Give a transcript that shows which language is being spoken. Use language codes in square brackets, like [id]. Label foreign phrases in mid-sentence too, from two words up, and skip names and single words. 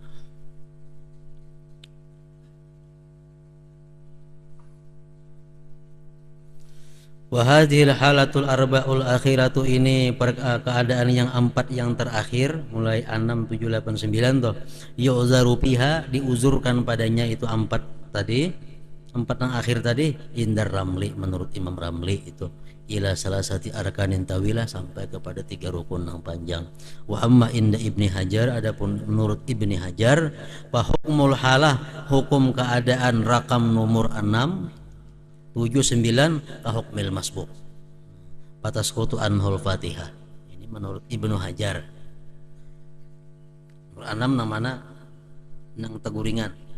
[ar] وهذه الحالات الأربع الأخيرة, [id] ini keadaan yang 4 yang terakhir, mulai 6, 7, 8, 9 toh. [ar] يعذر فيها, [id] diuzurkan padanya itu 4 tadi. 4 yang akhir tadi, indar Ramli, menurut Imam Ramli itu [ar] إلى ثلاثة أركان طويلة, [id] sampai kepada 3 rukun yang panjang. [ar] وأما عند ابن حجر, [id] adapun menurut Ibni Hajar, [ar] فحكم الحالة, [id] hukum keadaan rakam nomor 6, 7, 9 [ar] كحكم المسبوق فتسقط عنه الفاتحة. [id] Ini menurut Ibnu Hajar. [bjn] Nomor 6 namanya nang teguringan.